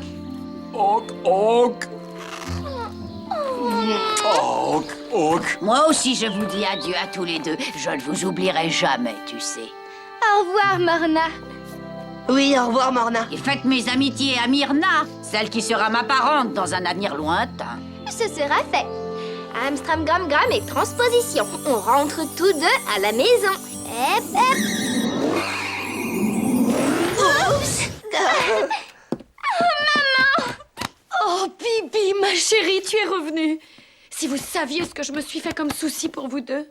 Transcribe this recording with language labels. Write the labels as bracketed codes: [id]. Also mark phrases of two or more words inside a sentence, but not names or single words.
[fr] Ok. Ok. Ok. Ok. Moi aussi, je vous dis adieu à tous les deux. Je ne vous oublierai jamais, tu sais. Au revoir, Morna. Oui, au revoir, Morna. Et faites mes amitiés à Myrna, celle qui sera ma parente dans un avenir lointain. Ce sera fait. Amstram, gram, gram et transposition. On rentre tous deux à la maison. Hep, hep. Oups. Oh, Bibi, ma chérie, tu es revenue. Si vous saviez ce que je me suis fait comme souci pour vous deux.